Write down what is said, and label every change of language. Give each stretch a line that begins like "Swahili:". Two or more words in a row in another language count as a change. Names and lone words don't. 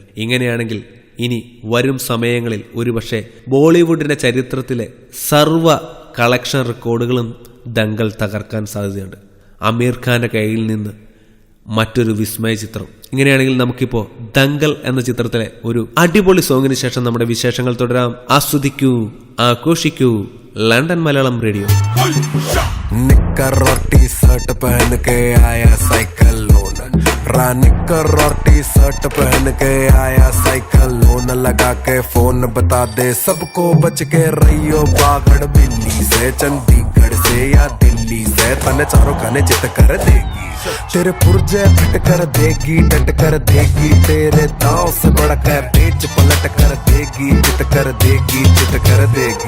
Malayalam: ഇങ്ങനെയാണെങ്കിൽ ഇനി വരും സമയങ്ങളിൽ ഒരുപക്ഷെ ബോളിവുഡിന്റെ ചരിത്രത്തിലെ സർവ്വ കളക്ഷൻ റെക്കോർഡുകളും ദംഗൽ തകർക്കാൻ സാധ്യതയുണ്ട്. അമീർ ഖാന്റെ കയ്യിൽ നിന്ന് മറ്റൊരു വിസ്മയ ചിത്രം. ഇങ്ങനെയാണെങ്കിൽ നമുക്കിപ്പോ ദംഗൽ എന്ന ചിത്രത്തിലെ ഒരു അടിപൊളി സോങ്ങിന് ശേഷം നമ്മുടെ വിശേഷങ്ങൾ തുടരാം. ആസ്വദിക്കൂ, ആഘോഷിക്കൂ. ലണ്ടൻ മലയാളം റേഡിയോ.
Hindi: निक्कर और
English: T-shirt
Hindi: पहन के आया साइकिल लोन, निक्कर और
English: T-shirt
Hindi: पहन के आया साइकिल लोन, लगा के फोन बता दे सबको बच के रहियो बागड़ बिल्ली से, चंडीगढ़ से या दिल्ली से, तने चारों खाने चित कर देगी, तेरे पुर्जे फिट कर देगी, डट कर देगी, तेरे दांव से बढ़कर पेच पलट कर देगी, चित कर देगी, चित कर देगी.